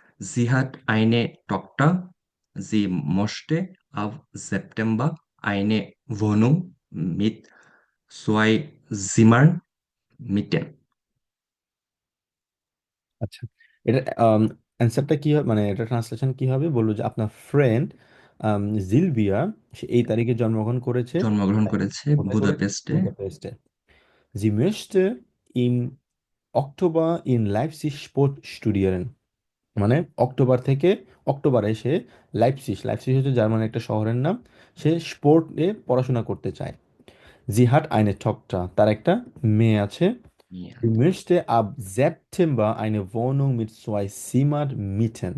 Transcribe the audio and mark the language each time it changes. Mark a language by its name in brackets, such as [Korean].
[German] Sie hat eine Tochter. Sie musste ab September eine Wohnung mit 2 Zimmern mieten. [Bangla] আচ্ছা, এটা অ্যান্সারটা কি হবে, মানে এটা ট্রান্সলেশন কি হবে, বললো যে আপনার ফ্রেন্ড জিলভিয়া, সে এই তারিখে জন্মগ্রহণ করেছে। জন্মগ্রহণ করেছে কোথায় করেছে? বুদাপেস্টে। বুদাপেস্টে। [German] Sie möchte im Oktober in Leipzig Sport studieren। [Bangla] মানে অক্টোবরে সে লাইপসিশ, লাইপসিশ হচ্ছে জার্মানির একটা শহরের নাম, সে স্পোর্টে পড়াশোনা করতে চায়। [German] জি হাট আইনে ঠকটা, [Bangla] তার একটা মেয়ে আছে। [German] Ja, Sie möchte ab September eine Wohnung mit 2 Zimmer mieten।